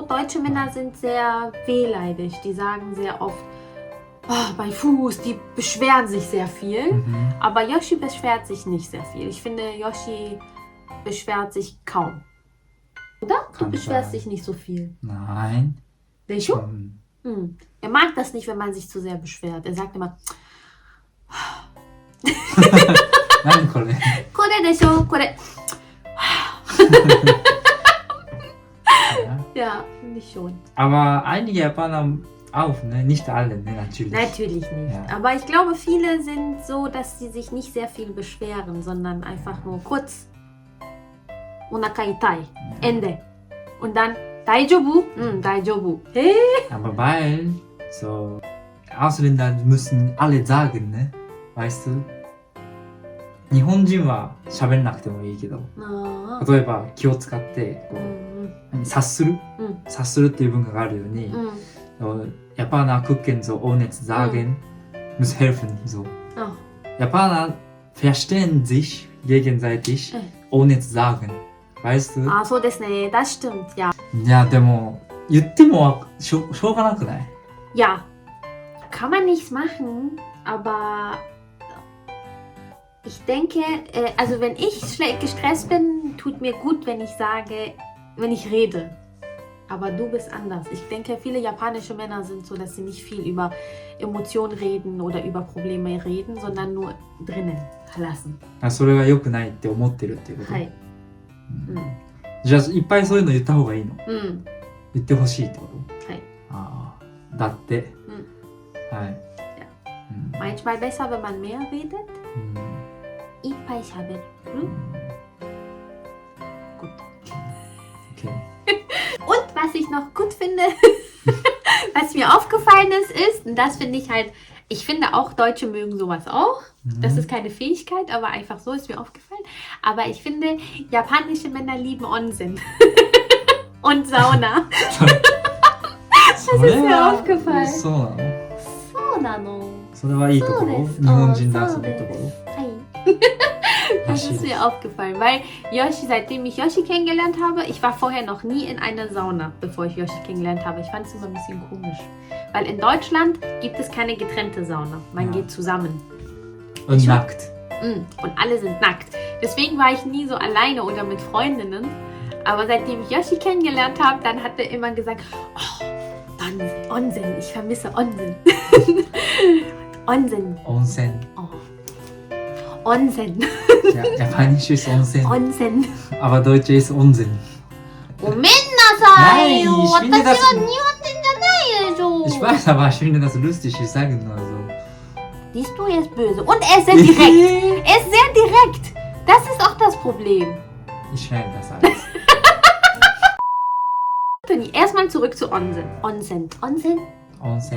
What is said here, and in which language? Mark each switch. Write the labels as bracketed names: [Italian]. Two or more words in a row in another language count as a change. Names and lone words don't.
[German] Deutsche Männer sind sehr wehleidig. Die sagen sehr oft, oh, mein Fuß, die beschweren sich sehr viel. Mhm. Aber Yoshi beschwert sich nicht sehr viel. Ich finde, Yoshi beschwert sich kaum. Oder? Du Kann beschwerst sein. dich nicht so viel. Nein. Welche? Mhm. Er mag das nicht, wenn man sich zu sehr beschwert. Er sagt immer, [Japanese] 何これこれでしょ、これ. [German] Ja, finde ich schon. Aber einige Japaner auch, ne? Nicht alle, ne? Natürlich. Natürlich nicht. Ja. Aber ich glaube, viele sind so, dass sie sich nicht sehr viel beschweren, sondern einfach nur kurz. [Japanese] お腹痛い. Ende. [German] Und dann, [Japanese] 大丈夫？大丈夫. [German] Hey? Aber weil, so, Ausländer müssen alle sagen, ne? Weißt du? [Japanese] 日本人は喋んなくてもいいけど、あ例えば気を使ってこう察する、察するっていう文化があるように、 [German] Japaner gucken so ohne zu sagen, muss helfen. So. Japaner verstehen sich gegenseitig ohne zu sagen. Weißt du? [Japanese] あ、そうですね。 [German] Das stimmt, ja. [Japanese] いや、でも、言ってもしょうがなくない [German] Ja, kann man nichts machen, aber ich denke, also wenn ich gestresst bin, tut mir gut, wenn ich sage, wenn ich rede. Aber du bist anders. Ich denke, viele japanische Männer sind so, dass sie nicht viel über Emotionen reden oder über Probleme reden, sondern nur drinnen lassen. [Japanese] それが良くないって思ってるっていうこと、はい。じゃあ、いっぱいそういうの言った方がいいの、言ってほしいってこと、はい。ああ、だって、はい。 [German] Manchmal besser, wenn man mehr redet. [Japanese] いっぱい喋る. [German] Gut. Okay. Und was ich noch gut finde, was mir aufgefallen ist, und das finde ich halt, ich finde auch Deutsche mögen sowas auch. Das ist keine Fähigkeit, aber einfach so ist mir aufgefallen. Aber ich finde, japanische Männer lieben Onsen. Und Sauna. Das ist mir aufgefallen. [Japanese] そうなのそうなの。それはいいところ、そうです。日本人男性そうです。のいいところ。はい。 [German] Das ist mir aufgefallen, weil Yoshi, seitdem ich Yoshi kennengelernt habe, ich war vorher noch nie in einer Sauna, bevor ich Yoshi kennengelernt habe. Ich fand es immer ein bisschen komisch. Weil in Deutschland gibt es keine getrennte Sauna. Man geht zusammen. Und nackt. Und alle sind nackt. Deswegen war ich nie so alleine oder mit Freundinnen. Aber seitdem ich Yoshi kennengelernt habe, dann hat er immer gesagt, oh, dann Onsen, ich vermisse Onsen. Onsen. Onsen. Oh. Onsen. Ja, Japanisch ist Onsen. Onsen. Aber Deutsch ist Onsen. [Japanese] ごめんなさいよ。 [German] Nein, ich finde [Japanese] 私は [German] das- [Japanese] 日本人じゃないでしょ。 [German] Ich weiß, aber ich finde das lustig, ich sage nur so. Siehst du, er ist böse. Und er ist sehr direkt. Er ist sehr direkt. Das ist auch das Problem. Ich schneide das alles. Toni, erstmal zurück zu Onsen. Onsen. Onsen? Onsen.